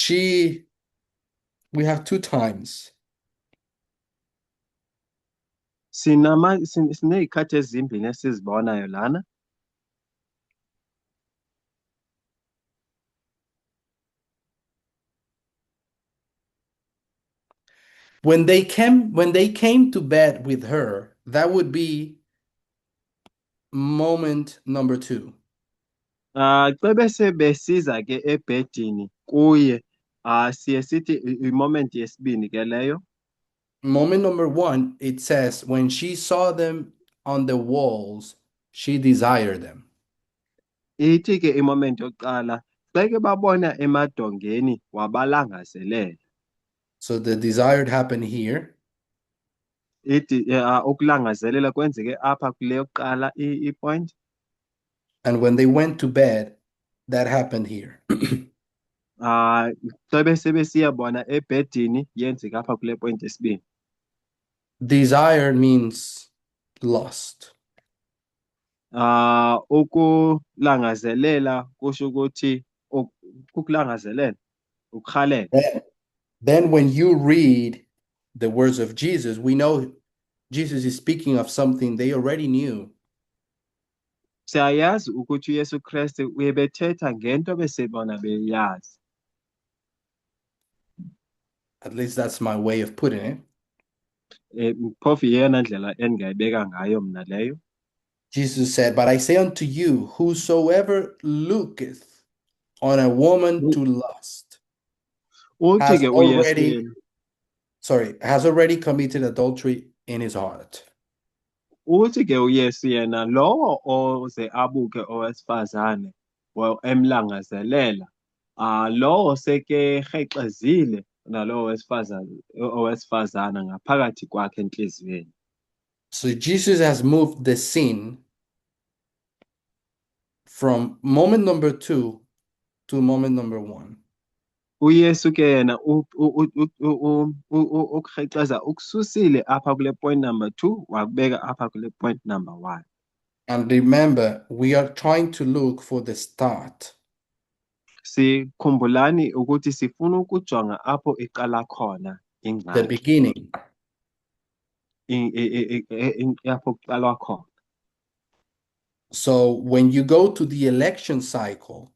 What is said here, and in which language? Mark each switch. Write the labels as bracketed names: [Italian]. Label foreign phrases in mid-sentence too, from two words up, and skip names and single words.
[English] We have two times. [Xhosa] siney'khathi ezimbili esizibonayo lana. [English] When they came to bed with her, that would be moment number 2. [Xhosa] Xa bese besiza ke ebhedini kuye, siye sithi i-moment yesibini ke leyo. [English] Moment number 1, it says, when she saw them on the walls, she desired them. [Xhosa] Ithi ke i-moment yokuqala, xa ke babona emadongeni wabalangazelela. [English] So the desired happened here. [Xhosa] Ithi ukulangazelela kwenzeke apha kule yokuqala i-point. [English] And when they went to bed, that happened here. [Xhosa] Xa bese besiyabona ebhedini yenzeka apha kule point yesibini. [English] Desire means lust. [Xhosa] Ukulangazelela kusho ukuthi ukulangazelela ukhalela. [English] Then when you read the words of Jesus, we know Jesus is speaking of something they already knew. [Xhosa] Siyayazi ukuthi uYesu Kristu uyebethetha ngento besebona beyazi. [English] At least that's my way of putting it. [Xhosa] Phofu iyona ndlela engingayibeka ngayo mina leyo. [English] Jesus said, "But I say unto you, whosoever looketh on a woman to lust [Xhosa] Uthi ke [English] has already committed adultery in his heart." [Xhosa] Uthi ke uYesu yena lowo oze abuke owesifazane emlangazelela, lowo seke rhexezile nalowo owesifazana ngaphakathi kwakhe enhliziyweni. [English] So Jesus has moved the sin from moment number 2 to moment number 1. [Xhosa] uYesu ke yena ukurhexeza ukususile apha kule [English] point number 2 [Xhosa] wakubeka apha kule [English] point number 1. And remember, we are trying to look for the start. [Xhosa] Sikhumbulani ukuthi sifuna ukujonga apho iqala khona [English] The [Xhosa] ingxaki. [English] beginning. [Xhosa] Apho kuqalwa khona. [English] So when you go to the election cycle,